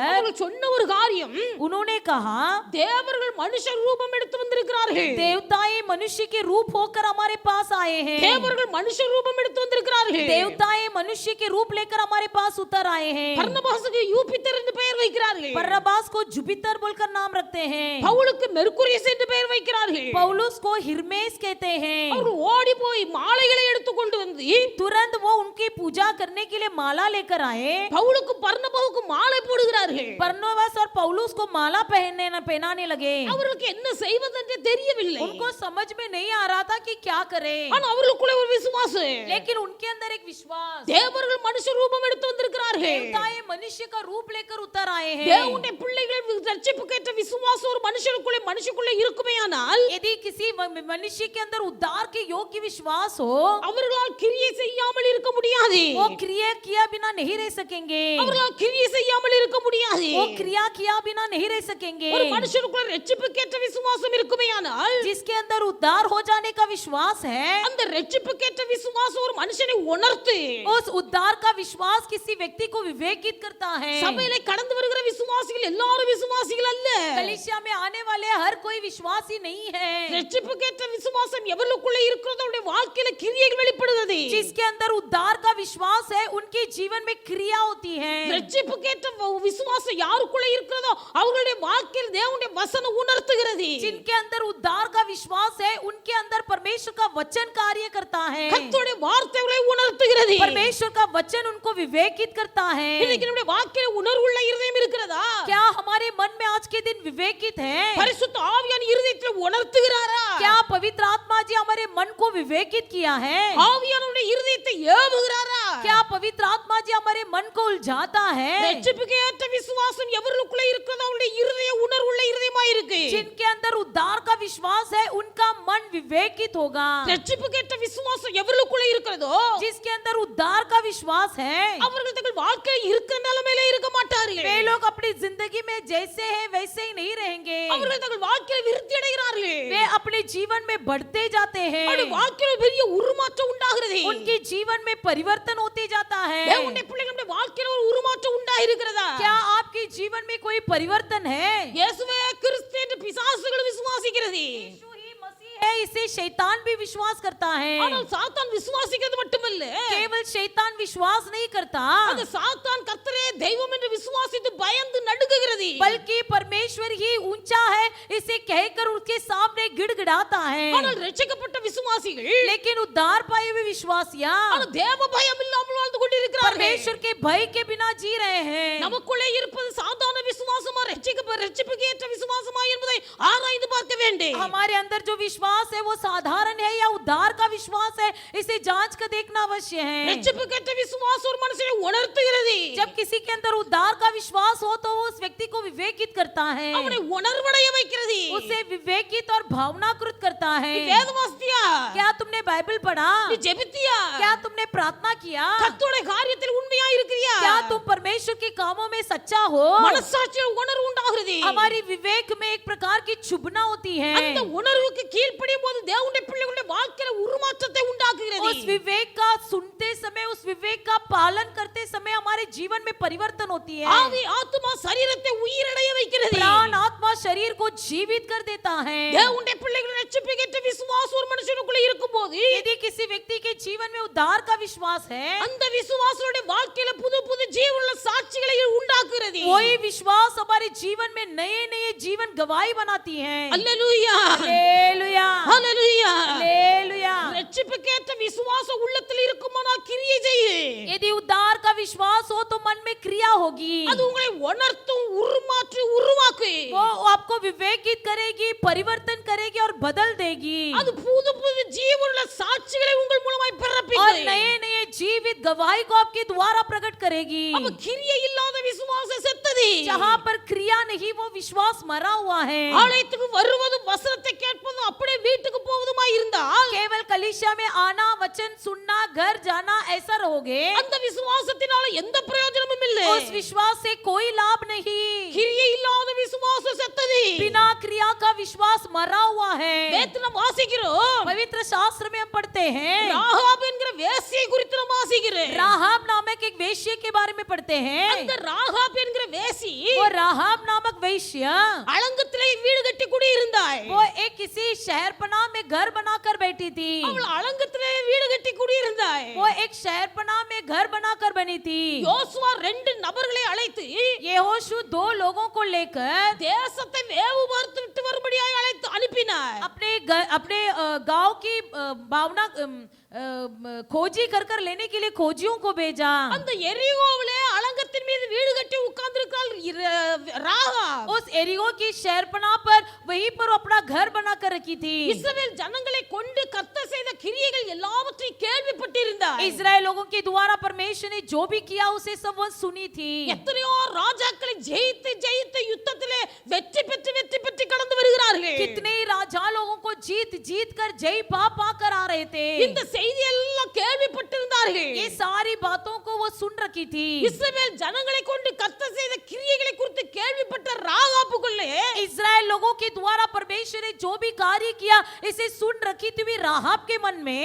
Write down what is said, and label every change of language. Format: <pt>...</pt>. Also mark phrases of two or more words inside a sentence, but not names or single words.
<ta>அவர்கள் சொன்ன ஒரு காரியம்,</ta> <hi>उन्होंने कहा,</hi> <ta>தேவர்கள் மனுஷ ரூபம் எடுத்து வந்திருக்கிறார்கள்.</ta> <hi>देवताएं मनुष्य के रूप होकर हमारे पास आए हैं।</hi> <ta>தேவர்கள் மனுஷ ரூபம் எடுத்து வந்திருக்கிறார்கள்.</ta> <hi>देवताएं मनुष्य के रूप लेकर हमारे पास उतर आए हैं।</hi> <ta>பர்னபாசுக்கு யூபித்தர் என்று பெயர் வைக்கிறார்கள்.</ta> <hi>बरनबास को जुपिटर बोलकर नाम रखते हैं।</hi> <ta>பவுலுக்கு மெர்க்குரியஸ் என்று பெயர் வைக்கிறார்கள்.</ta> <hi>पौलुस को हिरमेस कहते हैं।</hi> <ta>அவர்கள் ஓடி போய் மாலைகளை எடுத்து கொண்டு வந்து</ta> <hi>तुरंत वो उनकी पूजा करने के लिए माला लेकर आए।</hi> <ta>பவுலுக்கு பர்னபாவுக்கு மாலை போடுகிறார்கள்.</ta> <hi>बरनबास और पौलुस को माला पहनाने लगे।</hi> <ta>அவர்களுக்கு என்ன செய்வதென்று தெரியவில்லை.</ta> <hi>उनको समझ में नहीं आ रहा था कि क्या करें,</hi> <ta>ஆனா அவர்களுக்குள்ள ஒரு விசுவாசம்.</ta> <hi>लेकिन उनके अंदर एक विश्वास।</hi> <ta>தேவர்கள் மனுஷ ரூபம் எடுத்து வந்திருக்கிறார்கள்.</ta> <hi>देवताएं मनुष्य का रूप लेकर उतर आए हैं।</hi> <ta>தேவனுடைய பிள்ளைகள் ரட்சிப்புக்கேற்ற விசுவாசம் ஒரு மனுஷனுக்குள்ள இருக்குமேயானால்,</ta> <hi>यदि किसी मनुष्य के अंदर उद्धार के योग्य विश्वास हो,</hi> <ta>அவர்களால் கிரியை செய்யாமல் இருக்க முடியாது.</ta> <hi>वो क्रिया किया बिना नहीं रह सकेंगे।</hi> <ta>அவர்களால் கிரியை செய்யாமல் இருக்க முடியாது.</ta> <hi>वो क्रिया किया बिना नहीं रह सकेंगे।</hi> <ta>ஒரு மனுஷனுக்குள்ள ரட்சிப்புக்கேற்ற விசுவாசம் இருக்குமேயானால்,</ta> <hi>जिसके अंदर उद्धार हो जाने का विश्वास है,</hi> <ta>அந்த ரட்சிப்புக்கேற்ற விசுவாசம் ஒரு மனுஷனை உணர்த்து</ta> <hi>उस उद्धार का विश्वास किसी व्यक्ति को विवेकित करता है।</hi> <ta>சபையில கடந்து வருகிற விசுவாசிகள் எல்லாரும் விசுவாசிகள் அல்ல.</ta> <hi>कलीसिया में आने वाले हर कोई विश्वासी नहीं है।</hi> <ta>ரட்சிப்புக்கேற்ற விசுவாசம் எவர்களுக்குள்ள இருக்கிறதோ அவருடைய வாழ்க்கையில கிரியைகள் வெளிப்படுகிறது.</ta> <hi>जिसके अंदर उद्धार का विश्वास है, उनके जीवन में क्रिया होती है।</hi> <ta>ரட்சிப்புக்கேற்ற விசுவாசம் யாருக்குள்ள இருக்கிறதோ அவர்களுடைய வாழ்க்கையில் தேவனுடைய வசனம் உணர்த்துகிறது.</ta> <hi>जिनके अंदर उद्धार का विश्वास है, उनके अंदर परमेश्वर का वचन कार्य करता है।</hi> <ta>கர்த்தருடைய வார்த்தைகளை உணர்த்துகிறது.</ta> <hi>परमेश्वर का वचन उनको विवेकित करता है।</hi> <ta>இன்னைக்கு நம்முடைய வாழ்க்கையில உணர்வுள்ள இருதயம் இருக்கிறதா?</ta> <hi>क्या हमारे मन में आज के दिन विवेकित है?</hi> <ta>பரிசுத்த ஆவியான இருதயத்தில் உணர்த்துகிறாரா?</ta> <hi>क्या पवित्र आत्मा जी हमारे मन को विवेकित किया है?</hi> <ta>ஆவியானவருடைய இருதயத்தை ஏவுகிறாரா?</ta> <hi>क्या पवित्र आत्मा जी हमारे मन को उलझाता है?</hi> <ta>ரட்சிப்புக்கேற்ற விசுவாசம் எவர்களுக்குள்ள இருக்கிறதோ அவருடைய இருதய உணர்வுள்ள இருதயமாய் இருக்கு.</ta> <hi>जिनके अंदर उद्धार का विश्वास है, उनका मन विवेकित होगा।</hi> <ta>ரட்சிப்புக்கேற்ற விசுவாசம் எவர்களுக்குள்ள இருக்கிறதோ</ta> <hi>जिसके अंदर उद्धार का विश्वास है,</hi> <ta>அவர்கள் தங்கள் வாழ்க்கையில் இருக்கிற நிலைமையில இருக்க மாட்டார்கள்.</ta> <hi>वे लोग अपनी जिंदगी में जैसे हैं वैसे ही नहीं रहेंगे।</hi> <ta>அவர்கள் தங்கள் வாழ்க்கையில் விருத்தி அடைகிறார்கள்.</ta> <hi>वे अपने जीवन में बढ़ते जाते हैं।</hi> <ta>அவருடைய வாழ்க்கையில் பெரிய உருமாற்றம் உண்டாகிறது.</ta> <hi>उनके जीवन में परिवर्तन होते जाता है।</hi> <ta>தேவனுடைய பிள்ளைகளுடைய வாழ்க்கையில் ஒரு உருமாற்றம் உண்டாயிருக்கிறதா?</ta> <hi>क्या आपके जीवन में कोई परिवर्तन है?</hi> <ta>இயேசுவே கிறிஸ்து என்று பிசாசுகள் விசுவாசிக்கிறது.</ta> <hi>यीशु ही मसीह है है इसे शैतान भी विश्वास करता है।</hi> <ta>ஆனால் சாத்தான் விசுவாசிக்கிறது மட்டுமல்ல,</ta> <hi>केवल शैतान विश्वास नहीं करता,</hi> <ta>அந்த சாத்தான் கர்த்தரே தெய்வம் என்று விசுவாசித்து பயந்து நடுங்குகிறது.</ta> <hi>बल्कि परमेश्वर ही ऊंचा है इसे कहकर उसके सामने गिड़गिड़ाता है।</hi> <ta>ஆனால் ரட்சிக்கப்பட்ட விசுவாசிகள்</ta> <hi>लेकिन उद्धार पाए हुए विश्वासियां</hi> <ta>ஆனால் தேவ பயம் இல்லாமல் வாழ்ந்து கொண்டிருக்கிறார்கள்.</ta> <hi>परमेश्वर के भय के बिना जी रहे हैं।</hi> <ta>நமக்குள்ளே இருப்பது சாதாரண விசுவாசமா ரட்சிப்புக்கு ஏற்ற விசுவாசமா என்பதை ஆராய்ந்து பார்க்க வேண்டும்.</ta> <hi>हमारे अंदर जो विश्वास है वो साधारण है या उद्धार का विश्वास है, इसे जांच कर देखना अवश्य है।</hi> <ta>ரட்சிப்புக்கு ஏற்ற விசுவாசம் ஒரு மனுஷனை உணர்த்துகிறது.</ta> <hi>जब किसी के अंदर उद्धार का विश्वास हो तो वो उस व्यक्ति को विवेकित करता है,</hi> <ta>அவனை உணர்வடைய வைக்கிறது.</ta> <hi>उसे विवेकित और भावनाकृत करता है।</hi> <ta>நீ வேதம் வாசித்தியா?</ta> <hi>क्या तुमने बाइबल पढ़ा?</hi> <ta>நீ ஜெபித்தியா?</ta> <hi>क्या तुमने प्रार्थना किया?</hi> <ta>கர்த்தருடைய காரியத்தில் உண்மையா இருக்கிறியா?</ta> <hi>क्या तुम परमेश्वर के कामों में सच्चा हो?</hi> <ta>மனசாட்சியில் உணர்வு உண்டாகிறது.</ta> <hi>हमारी विवेक में एक प्रकार की चुभना होती है।</hi> <ta>அந்த உணர்வுக்கு கீழ்ப்படியும் போது தேவனுடைய பிள்ளைகளுடைய வாழ்க்கையில உருமாற்றத்தை உண்டாக்குகிறது.</ta> <hi>उस विवेक का सुनते समय, उस विवेक का पालन करते समय हमारे जीवन में परिवर्तन होती है।</hi> <ta>ஆவி ஆத்துமா சரீரத்தை உயிரடைய வைக்கிறது.</ta> <hi>प्राण आत्मा शरीर को जीवित कर देता है।</hi> <ta>தேவனுடைய பிள்ளைகளுடைய ரட்சிப்புக்கு ஏற்ற விசுவாசம் ஒரு மனுஷனுக்குள்ள இருக்கும்போது,</ta> <hi>यदि किसी व्यक्ति के जीवन में उद्धार का विश्वास है,</hi> <ta>அந்த विश्वासோட வாழ்க்கையில புது புது ஜீவனுள்ள சாட்சிகளை உண்டாக்குகிறது.</ta> <hi>वही विश्वास हमारे जीवन में नए नए जीवन गवाही बनाती है।</hi> <ta>அல்லேலூயா,</ta> <hi>हालेलुया,</hi> <ta>அல்லேலூயா.</ta> <hi>हालेलुया।</hi> <ta>ரட்சிப்புக்கு ஏற்ற விசுவாசம் உள்ளத்தில் இருக்குமானால் கிரியை செய்யு.</ta> <hi>यदि उद्धार का विश्वास हो तो मन में क्रिया होगी,</hi> <ta>அது உங்களை உணர்த்தும், உருமாற்றி உருவாக்கு.</ta> <hi>वो आपको विवेकित करेगी, परिवर्तन करेगी और बदल देगी,</hi> <ta>அது புது புது ஜீவனுள்ள சாட்சிகளை உங்கள் மூலமாய்</ta> <hi>और</hi> <ta>பிறப்பிக்கும்.</ta> <hi>नए नए जीवित गवाही को आपके द्वारा प्रकट करेगी।</hi> <ta>அப்ப கிரியை இல்லாத விசுவாசம் செத்தது.</ta> <hi>जहाँ पर क्रिया नहीं वो विश्वास मरा हुआ है।</hi> <ta>ஆலயத்துக்கு வருவதும் வசனத்தை கேட்பதும் அப்படியே வீட்டுக்கு போவதுமாய் இருந்தால்,</ta> <hi>केवल कलीसिया में आना, वचन सुनना, घर जाना ऐसा रहोगे,</hi> <ta>அந்த விசுவாசத்தினால எந்த பிரயோஜனமும் இல்லை.</ta> <hi>उस विश्वास से कोई लाभ नहीं।</hi> <ta>கிரியை இல்லாத விசுவாசம் செத்தது.</ta> <hi>बिना क्रिया का विश्वास मरा हुआ है।</hi> <ta>வேதத்துல நாம் வாசிக்கிறோம்,</ta> <hi>पवित्र शास्त्र में हम पढ़ते हैं,</hi> <ta>ராகாப் என்கிற வேசியை குறித்து நாம் வாசிக்கிறோம்.</ta> <hi>राहाब नामक एक वेश्या के बारे में पढ़ते हैं।</hi> <ta>அந்த ராகாப் என்கிற வேசி</ta> <hi>वो राहाब नामक वेश्या,</hi> <ta>அலங்கத்திலே வீடு கட்டி குடியிருந்தாள்.</ta> <hi>वो एक किसी शहरपनाह में घर बनाकर बैठी थी।</hi> <ta>அவள் அலங்கத்திலே வீடு கட்டி குடியிருந்தாள்.</ta> <hi>वो एक शहरपनाह में घर बनाकर बनी थी।</hi> <ta>யோசுவா 2 நபர்களை அழைத்து</ta> <hi>यहोशू 2 लोगों को लेकर</hi> <ta>தேசத்தை வேவு பார்த்து விட்டு வரும்படியாய் அழைத்து அனுப்பினார்.</ta> <hi>अपने गांव की भावना खोजी कर लेने के लिए खोजियों को भेजा।</hi> <ta>அந்த எரிகோவிலே அலங்கத்தின் மீது வீடு கட்டி உட்கார்ந்திருக்கிறாள் ராகாப்.</ta> <hi>उस एरियो की शहरपनाह पर वहीं पर अपना घर बनाकर रखी थी।</hi> <ta>இஸ்ரவேல் ஜனங்களை கொண்டு கர்த்தர் செய்த கிரியைகள் எல்லாவற்றையும் கேள்விப்பட்டிருந்தார்.</ta> <hi>इजराइल लोगों के द्वारा परमेश्वर ने जो भी किया उसे सब वो सुनी थी।</hi> <ta>எத்தனையோ ராஜாக்களை ஜெயித்து ஜெயித்து யுத்தத்திலே வெற்றி பெற்று கடந்து வருகிறார்கள்.</ta> <hi>कितने ही राजा लोगों को जीत जीत कर जय पा कर आ रहे थे।</hi> <ta>இந்த செய்தி எல்லாம் கேள்விப்பட்டிருந்தார்கள்.</ta> <hi>ये सारी बातों को वो सुन रखी थी।</hi> <ta>இஸ்ரவேல் ஜனங்களை கொண்டு கர்த்தர் செய்த கிரியைகளை குறித்து கேள்விப்பட்ட ராகாபுக்குள்ளே</ta> <hi>इजराइल लोगों के द्वारा परमेश्वर ने जो भी कार्य किया इसे सुन रखी थी राहाब के मन में,</hi>